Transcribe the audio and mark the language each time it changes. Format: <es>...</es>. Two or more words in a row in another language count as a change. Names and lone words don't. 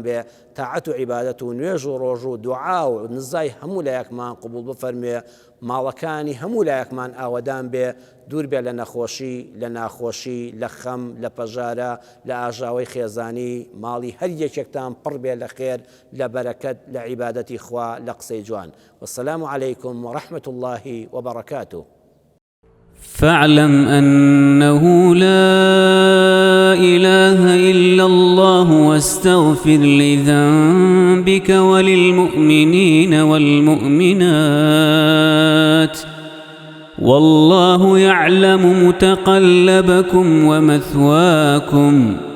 <ckb>بێ تاعەت و عیبادەت و نوێژ و ڕۆژ و دوعا و نزای هەموو لایەکمان قبوڵ بفەرمێ ماڵەکانی هەموو لایەکمان ئاوەدان بێ دوور بێ لە نەخۆشی لە ناخۆشی لە خەم لە پەژارە لە ئاژاوەی خێزانی ماڵی هەر یەکێکتان پڕ بێ لە خێر لە بەرەکەت لە عیبادەتی خوا لە قسەی جوان</ckb> <ar>والسلام عليكم ورحمة الله وبركاته فاعلم أنه لا إله إلا الله واستغفر لذنبك وللمؤمنين والمؤمنات والله يعلم متقلبكم ومثواكم</ar>